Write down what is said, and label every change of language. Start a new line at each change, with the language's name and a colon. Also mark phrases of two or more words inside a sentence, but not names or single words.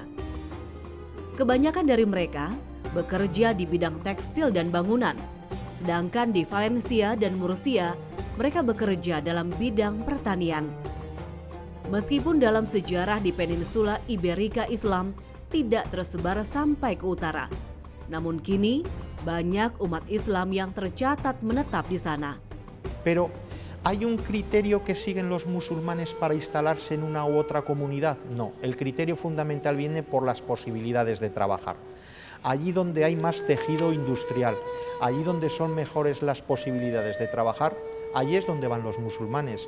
Indonesian: Kebanyakan dari mereka bekerja di bidang tekstil dan bangunan, sedangkan di Valencia dan Murcia mereka bekerja dalam bidang pertanian. Meskipun dalam sejarah di peninsula Iberika Islam tidak tersebar sampai ke utara, namun kini banyak umat Islam yang tercatat menetap di sana.
Spanish: Pero ¿hay un criterio que siguen los musulmanes para instalarse en una u otra comunidad? No, el criterio fundamental viene por las posibilidades de trabajar. Allí donde hay más tejido industrial, allí donde son mejores las posibilidades de trabajar, allí es donde van los musulmanes.